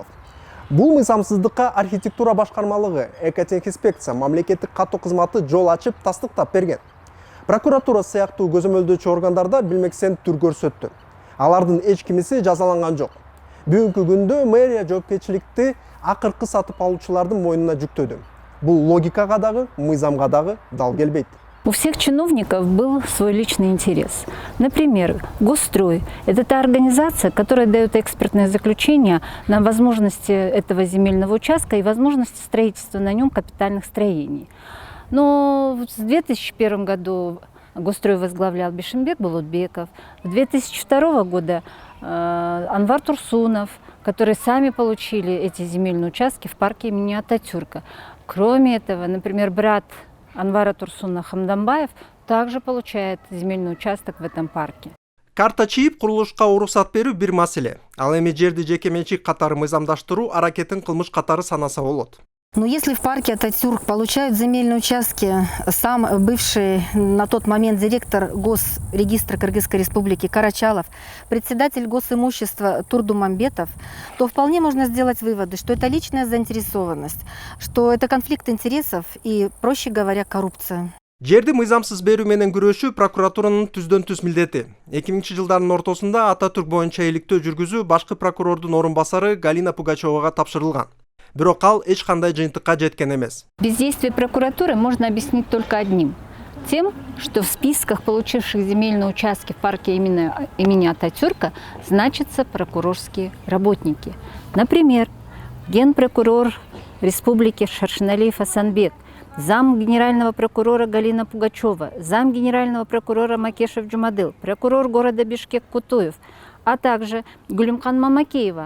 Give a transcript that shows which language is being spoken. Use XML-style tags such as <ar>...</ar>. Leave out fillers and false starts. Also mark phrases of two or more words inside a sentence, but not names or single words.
<ky>Бул мыйзамсыздыкка архитектура башкармалыгы, экотехинспекция, мамлекеттик каттоо кызматы жол ачып тастыктап берген. Прокуратура сыяктуу көзөмөлдөөчү органдарда билмексен түр көрсөттү. Алардын эч кимиси жазаланган жок. Бүгүнкү күндө мэрия жоопкерчиликти акыркы сатып алуучулардын мойнуна жүктөдү. Бул логикага дагы, мыйзамга дагы дал келбейт.</ky> <ru>У всех чиновников был свой личный интерес. Например, Госстрой – это та организация, которая дает экспертное заключение на возможности этого земельного участка и возможности строительства на нем капитальных строений. Но в 2001 году Госстрой возглавлял Бишимбек Булутбеков. В 2002 года Анвар Турсунов, которые сами получили эти земельные участки в парке имени Ататюрка. Кроме этого, например, брат Анвара Турсуна Хамдамбаев также получает земельный участок в этом парке.</ru> <ky>Карта чийип курулушка уруксат берүү бир маселе. Ал эми жерди жекеменчик катары мыйзамдаштыруу аракетин кылмыш катары санаса болот.</ky> <ru>Но если в парке Ататюрк получают земельные участки сам бывший на тот момент директор Госрегистра Кыргызской Республики Карачалов, председатель госимущества Турдумамбетов, то вполне можно сделать выводы, что это личная заинтересованность, что это конфликт интересов и, проще говоря, коррупция.</ru> <ky>Жерди мыйзамсыз берүү менен күрөшүү прокуратуранын түздөн-түз милдети. 2000-жылдардын ортосунда Ататюрк боюнча иликтөө жүргүзүү башкы прокурордун орун басары Галина Пугачевага тапшырылган. Бирок ал эч кандай жыйынтыкка жеткен эмес.</ky> <ru>Бездействие прокуратуры можно объяснить только одним. Тем, что в списках получивших земельные участки в парке имени Ататюрка значатся прокурорские работники. Например, генпрокурор Республики Шаршеналиев Асанбек, зам генерального прокурора Галина Пугачева, зам генерального прокурора Макешев Джумадыл, прокурор города Бишкек Кутуев, а также Гулимкан Мамакеева.</ru>